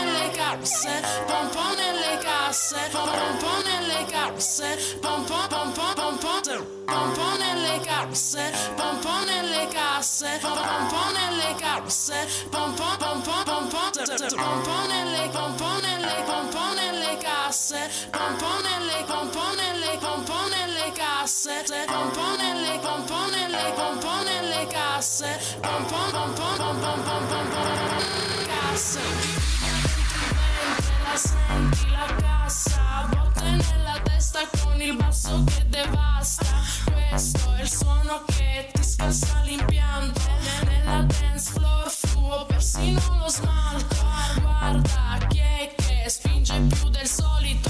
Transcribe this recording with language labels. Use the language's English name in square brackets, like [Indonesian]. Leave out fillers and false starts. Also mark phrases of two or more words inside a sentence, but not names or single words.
[Italian] nelle casse, pom pom nelle casse, pom pom nelle casse, pom pom pom pom pom pom nelle casse, pom pom nelle casse, pom pom nelle casse, pom pom pom pom pom pom nelle casse, pom pom nelle casse, pom pom nelle casse, pom pom casse. La senti la cassa, botte nella testa con il basso che devasta. Questo è il suono che ti scassa l'impianto. Nella [English] dance floor [Italian] fluo persino lo smalto. Guarda chi è che spinge più del solito.